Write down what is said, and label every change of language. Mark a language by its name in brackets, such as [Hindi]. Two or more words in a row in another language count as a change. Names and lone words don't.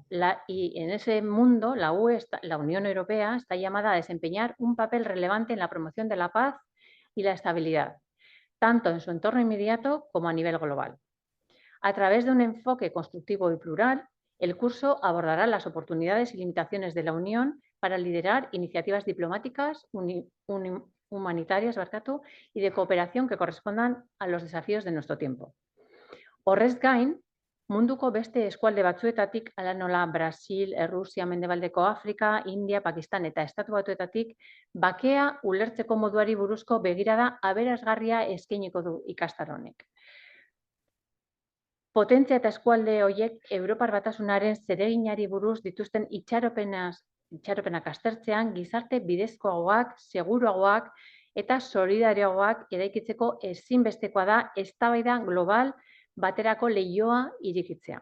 [Spanish] Y en ese mundo, la Unión Europea está llamada a desempeñar un papel relevante en la promoción de la paz y la estabilidad, tanto en su entorno inmediato como a nivel global. A través de un enfoque constructivo y plural, el curso abordará las oportunidades y limitaciones de la Unión para liderar iniciativas diplomáticas, humanitarias y de cooperación que correspondan a los desafíos de nuestro tiempo. [Basque] Horrez gain, munduko beste eskualde batzuetatik, hala nola Brasil, Rusia, Mendebaldeko Afrika, India, Pakistan eta Estatu Batuetatik, bakea ulertzeko moduari buruzko begirada aberasgarria eskainiko du ikastaro honek. Potentzia eta eskualde horiek Europar Batasunaren zereginari buruz dituzten itxaropenak aztertzean gizarte bidezkoagoak, seguruagoak eta solidarioagoak eraikitzeko ezinbestekoa da eztabaida global baterako leihoa irekitzea.